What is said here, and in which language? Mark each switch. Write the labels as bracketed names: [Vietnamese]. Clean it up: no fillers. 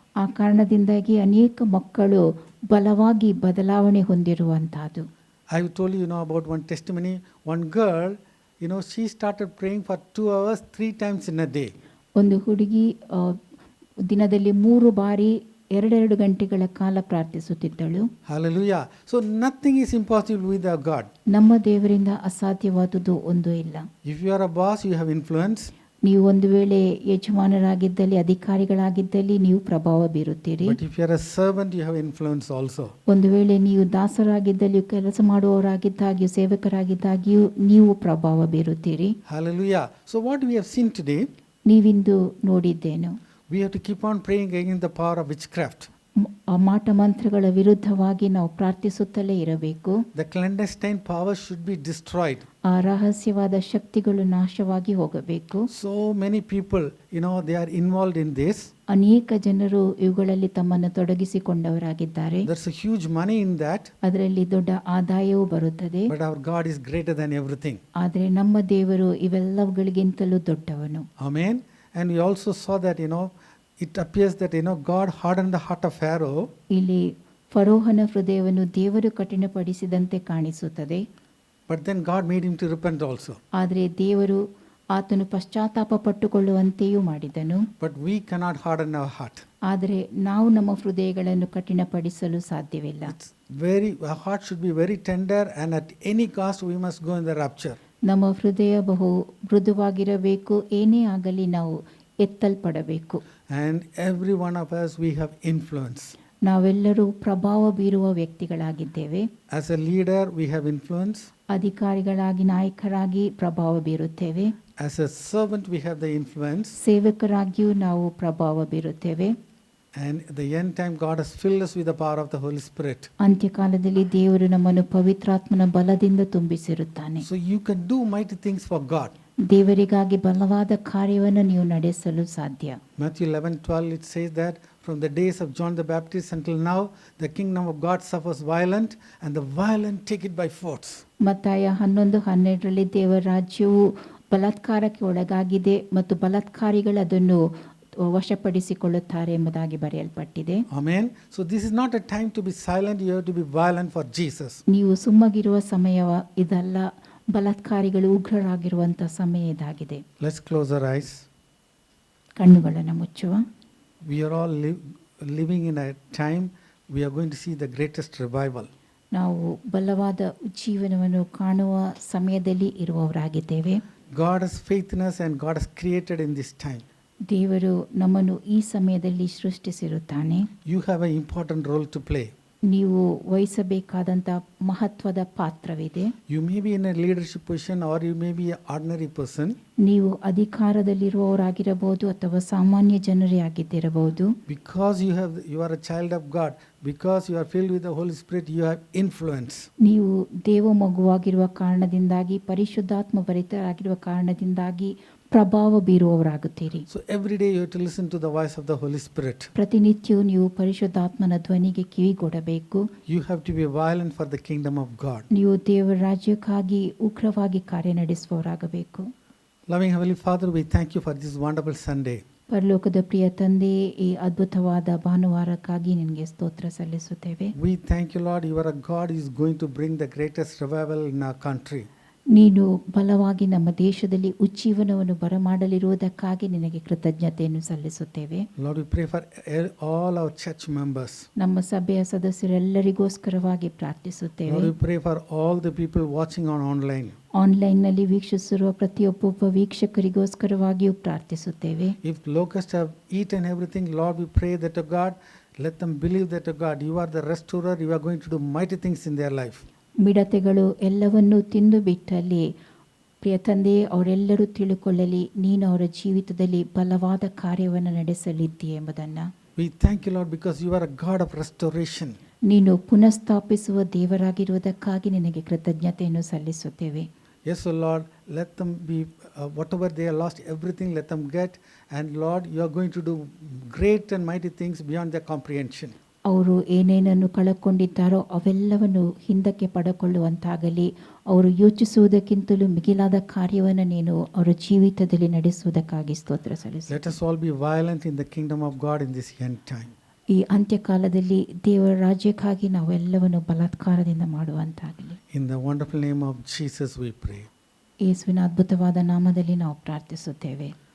[Kannada] ಆ ಕಾರಣದಿಂದಾಗಿ ಅನೇಕ ಮಕ್ಕಳು ಬಲವಾಗಿ ಬದಲಾವಣೆ ಹೊಂದಿರುವಂತಹದ್ದು. [English] I told you, about one testimony. One girl, she started praying for 2 hours, 3 times in a day. [Kannada] ಒಂದು ಹುಡುಗಿ ದಿನದಲ್ಲಿ 3 ಬಾರಿ 2 ಗಂಟೆಗಳ ಕಾಲ ಪ್ರಾರ್ಥಿಸುತ್ತಿದ್ದಳು. [English] Hallelujah. So nothing is impossible with our God. [Kannada] ನಮ್ಮ ದೇವರಿಂದ ಅಸಾಧ್ಯವಾದುದು ಒಂದು ಇಲ್ಲ. [English] If you are a boss, you have influence. [Kannada] ನೀವು ಒಂದು ವೇಳೆ ಯಜಮಾನರಾಗಿದ್ದಲ್ಲಿ, ಅಧಿಕಾರಿಗಳಾಗಿದ್ದಲ್ಲಿ ನೀವು ಪ್ರಭಾವ ಬೀರುತ್ತೀರಿ. [English] But if you are a servant, you have influence also. [Kannada] ಒಂದು ವೇಳೆ ನೀವು ದಾಸರಾಗಿದ್ದಲ್ಲಿ, ಕೆಲಸ ಮಾಡುವವರಾಗಿದ್ದಾಗ್ಯೂ, ಸೇವಕರಾಗಿದ್ದಾಗ್ಯೂ ನೀವು ಪ್ರಭಾವ ಬೀರುತ್ತೀರಿ. [English] Hallelujah. So what we have seen today, [Kannada] ನೀವಿಂದು ನೋಡಿದ್ದೇನು? [English] we have to keep on praying against the power of witchcraft. [Kannada] ಮಾಟ ಮಂತ್ರಗಳ ವಿರುದ್ಧವಾಗಿ ನಾವು ಪ್ರಾರ್ಥಿಸುತ್ತಲೇ ಇರಬೇಕು. [English] The clandestine power should be destroyed. [Kannada] ಆ ರಹಸ್ಯವಾದ ಶಕ್ತಿಗಳು ನಾಶವಾಗಿ ಹೋಗಬೇಕು. [English] So many people, they are involved in this. [Kannada] ಅನೇಕ ಜನರು ಇವುಗಳಲ್ಲಿ ತಮ್ಮನ್ನು ತೊಡಗಿಸಿಕೊಂಡವರಾಗಿದ್ದಾರೆ. [English] There's a huge money in that. [Kannada] ಅದರಲ್ಲಿ ದೊಡ್ಡ ಆದಾಯವೂ ಬರುತ್ತದೆ. [English] But our God is greater than everything. [Kannada] ಆದರೆ ನಮ್ಮ ದೇವರು ಇವೆಲ್ಲವುಗಳಿಗಿಂತಲೂ ದೊಡ್ಡವನು. [English] Amen. And we also saw that, it appears that, God hardened the heart of Pharaoh. [Kannada] ಇಲ್ಲಿ ಫರೋಹನ ಹೃದಯವನ್ನು ದೇವರು ಕಠಿಣಪಡಿಸಿದಂತೆ ಕಾಣಿಸುತ್ತದೆ. [English] But then God made him to repent also. [Kannada] ಆದರೆ ದೇವರು ಆತನು ಪಶ್ಚಾತ್ತಾಪ ಪಟ್ಟುಕೊಳ್ಳುವಂತೆಯೂ ಮಾಡಿದನು. [English] But we cannot harden our heart. [Kannada] ಆದರೆ ನಾವು ನಮ್ಮ ಹೃದಯಗಳನ್ನು ಕಠಿಣಪಡಿಸಲು ಸಾಧ್ಯವಿಲ್ಲ. [English] Our heart should be very tender, and at any cost we must go in the rapture. [Kannada] ನಮ್ಮ ಹೃದಯ ಬಹು ಮೃದುವಾಗಿರಬೇಕು, ಏನೇ ಆಗಲಿ ನಾವು ಎತ್ತಲ್ಪಡಬೇಕು. [English] And every one of us, we have influence. [Kannada] ನಾವೆಲ್ಲರೂ ಪ್ರಭಾವ ಬೀರುವ ವ್ಯಕ್ತಿಗಳಾಗಿದ್ದೇವೆ. [English] As a leader, we have influence. [Kannada] ಅಧಿಕಾರಿಗಳಾಗಿ, ನಾಯಕರಾಗಿ ಪ್ರಭಾವ ಬೀರುತ್ತೇವೆ. [English] As a servant, we have the influence. [Kannada] ಸೇವಕರಾಗಿಯೂ ನಾವು ಪ್ರಭಾವ ಬೀರುತ್ತೇವೆ. [English] And at the end time, God has filled us with the power of the Holy Spirit. [Kannada] ಅಂತ್ಯಕಾಲದಲ್ಲಿ ದೇವರು ನಮ್ಮನ್ನು ಪವಿತ್ರಾತ್ಮನ ಬಲದಿಂದ ತುಂಬಿಸಿರುತ್ತಾನೆ. [English] So you can do mighty things for God. [Kannada] ದೇವರಿಗಾಗಿ ಬಲವಾದ ಕಾರ್ಯವನ್ನು ನೀವು ನಡೆಸಲು ಸಾಧ್ಯ. [English] Matthew 11:12, it says that from the days of John the Baptist until now, the kingdom of God suffers violent, and the violent take it by force. [Kannada] ಮತ್ತಾಯ 11:12ರಲ್ಲಿ ದೇವರ ರಾಜ್ಯವು ಬಲಾತ್ಕಾರಕ್ಕೆ ಒಳಗಾಗಿದೆ ಮತ್ತು ಬಲಾತ್ಕಾರಿಗಳು ಅದನ್ನು ವಶಪಡಿಸಿಕೊಳ್ಳುತ್ತಾರೆ ಎಂಬುದಾಗಿ ಬರೆಯಲ್ಪಟ್ಟಿದೆ. [English] Amen. So this is not a time to be silent, you have to be violent for Jesus. [Kannada] ನೀವು ಸುಮ್ಮಗಿರುವ ಸಮಯ ಇದಲ್ಲ, ಬಲಾತ್ಕಾರಿಗಳು ಉಗ್ರರಾಗಿರುವಂಥ ಸಮಯ ಇದಾಗಿದೆ. [English] Let's close our eyes. [Kannada] ಕಣ್ಣುಗಳನ್ನು ಮುಚ್ಚುವ. [English] We are all living in a time we are going to see the greatest revival. [Kannada] ನಾವು ಬಲವಾದ ಜೀವನವನ್ನು ಕಾಣುವ ಸಮಯದಲ್ಲಿ ಇರುವವರಾಗಿದ್ದೇವೆ. [English] God has faith in us and God has created in this time. [Kannada] ದೇವರು ನಮ್ಮನ್ನು ಈ ಸಮಯದಲ್ಲಿ ಸೃಷ್ಟಿಸಿರುತ್ತಾನೆ. [English] You have an important role to play. [Kannada] ನೀವು ವಹಿಸಬೇಕಾದಂಥ ಮಹತ್ವದ ಪಾತ್ರವಿದೆ. [English] You may be in a leadership position or you may be an ordinary person. [Kannada] ನೀವು ಅಧಿಕಾರದಲ್ಲಿರುವವರಾಗಿರಬಹುದು ಅಥವಾ ಸಾಮಾನ್ಯ ಜನರೇ ಆಗಿದ್ದಿರಬಹುದು. [English] Because you are a child of God, because you are filled with the Holy Spirit, you have influence. [Kannada] ನೀವು ದೇವ ಮಗುವಾಗಿರುವ ಕಾರಣದಿಂದಾಗಿ, ಪರಿಶುದ್ಧಾತ್ಮ ಭರಿತರಾಗಿರುವ ಕಾರಣದಿಂದಾಗಿ ಪ್ರಭಾವ ಬೀರುವವರಾಗುತ್ತೀರಿ. [English] So every day you have to listen to the voice of the Holy Spirit. [Kannada] ಪ್ರತಿನಿತ್ಯವೂ ನೀವು ಪರಿಶುದ್ಧಾತ್ಮನ ಧ್ವನಿಗೆ ಕಿವಿಗೊಡಬೇಕು. [English] You have to be violent for the kingdom of God. [Kannada] ನೀವು ದೇವರ ರಾಜ್ಯಕ್ಕಾಗಿ ಉಗ್ರವಾಗಿ ಕಾರ್ಯನಡೆಸುವವರಾಗಬೇಕು. [English] Loving Heavenly Father, we thank you for this wonderful Sunday. [Kannada] ಪರಲೋಕದ ಪ್ರಿಯ ತಂದೆ, ಈ ಅದ್ಭುತವಾದ ಭಾನುವಾರಕ್ಕಾಗಿ ನಿನಗೆ ಸ್ತೋತ್ರ ಸಲ್ಲಿಸುತ್ತೇವೆ. [English] We thank you, Lord, you are a God who is going to bring the greatest revival in our country. [Kannada] ನೀನು ಬಲವಾಗಿ ನಮ್ಮ ದೇಶದಲ್ಲಿ ಉಜ್ಜೀವನವನ್ನು ಬರಮಾಡಲಿರುವುದಕ್ಕಾಗಿ ನಿನಗೆ ಕೃತಜ್ಞತೆಯನ್ನು ಸಲ್ಲಿಸುತ್ತೇವೆ. [English] Lord, we pray for all our church members. [Kannada] ನಮ್ಮ ಸಭೆಯ ಸದಸ್ಯರೆಲ್ಲರಿಗೋಸ್ಕರವಾಗಿ ಪ್ರಾರ್ಥಿಸುತ್ತೇವೆ. [English] Lord, we pray for all the people watching online. [Kannada] ಆನ್ಲೈನ್ನಲ್ಲಿ ವೀಕ್ಷಿಸಿರುವ ಪ್ರತಿಯೊಬ್ಬ ವೀಕ್ಷಕರಿಗೋಸ್ಕರವಾಗಿಯೂ ಪ್ರಾರ್ಥಿಸುತ್ತೇವೆ. [English] If locusts have eaten everything, Lord, we pray that, oh God, let them believe that, oh God, you are the restorer, you are going to do mighty things in their life. [Kannada] ಮಿಡತೆಗಳು ಎಲ್ಲವನ್ನೂ ತಿಂದು ಬಿಟ್ಟಲ್ಲಿ ಪ್ರಿಯ ತಂದೆ, ಅವರೆಲ್ಲರೂ ತಿಳುಕೊಳ್ಳಲಿ ನೀನು ಅವರ ಜೀವಿತದಲ್ಲಿ ಬಲವಾದ ಕಾರ್ಯವನ್ನು ನಡೆಸಲಿದ್ದೀಯ ಎಂಬುದನ್ನು. [English] We thank you, Lord, because you are a God of restoration. [Kannada] ನೀನು ಪುನಃಸ್ಥಾಪಿಸುವ ದೇವರಾಗಿರುವುದಕ್ಕಾಗಿ ನಿನಗೆ ಕೃತಜ್ಞತೆಯನ್ನು ಸಲ್ಲಿಸುತ್ತೇವೆ. [English] Yes, O Lord, let them be, whatever they have lost, everything let them get. And Lord, you are going to do great and mighty things beyond their comprehension. [Kannada] ಅವರು ಏನೇನನ್ನು ಕಳಕೊಂಡಿದ್ದಾರೋ ಅವೆಲ್ಲವನ್ನು ಹಿಂದಕ್ಕೆ ಪಡೆದುಕೊಳ್ಳುವಂತಾಗಲಿ. ಅವರು ಯೋಚಿಸುವುದಕ್ಕಿಂತಲೂ ಮಿಗಿಲಾದ ಕಾರ್ಯವನ್ನು ನೀನು ಅವರ ಜೀವಿತದಲ್ಲಿ ನಡೆಸುವುದಕ್ಕಾಗಿ ಸ್ತೋತ್ರ ಸಲ್ಲಿಸು. [English] Let us all be violent in the kingdom of God in this end time. [Kannada] ಈ ಅಂತ್ಯಕಾಲದಲ್ಲಿ ದೇವರ ರಾಜ್ಯಕ್ಕಾಗಿ ನಾವೆಲ್ಲವನ್ನು ಬಲಾತ್ಕಾರದಿಂದ ಮಾಡುವಂತಾಗಲಿ. [English] In the wonderful name of Jesus we pray. [Kannada] ಯೇಸುವಿನ ಅದ್ಭುತವಾದ ನಾಮದಲ್ಲಿ ನಾವು ಪ್ರಾರ್ಥಿಸುತ್ತೇವೆ.